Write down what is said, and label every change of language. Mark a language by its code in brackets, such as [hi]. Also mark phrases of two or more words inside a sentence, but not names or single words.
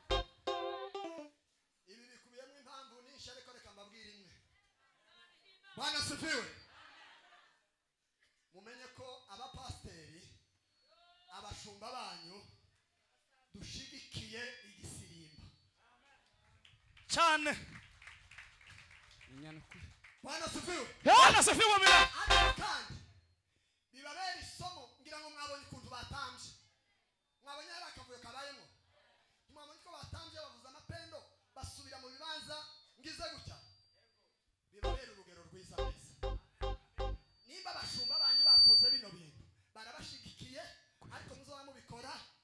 [rn] Ibi bikubiyemo impamvu nyinshi ariko reka mbabwire imwe. [sw] Bwana asifiwe. [rn] Mumenye ko abapasteri abashumba banyu dushigikiye igisirimba Cyane. [sw] Bwana asifiwe. Bwana asifiwe bila. [rn] Ariko kandi bibabera isomo ngira ngo mwabonye ukuntu batambye. Mwabonye ari akavuyo kabayemo. Mwabonye ko batambye bavuza amapendo basubira mu bibanza ngize gutya. Bibabera urugero rwiza neza. Nimba abashumba banyu bakoze bino bintu barabashigikiye ariko muzoba mubikora.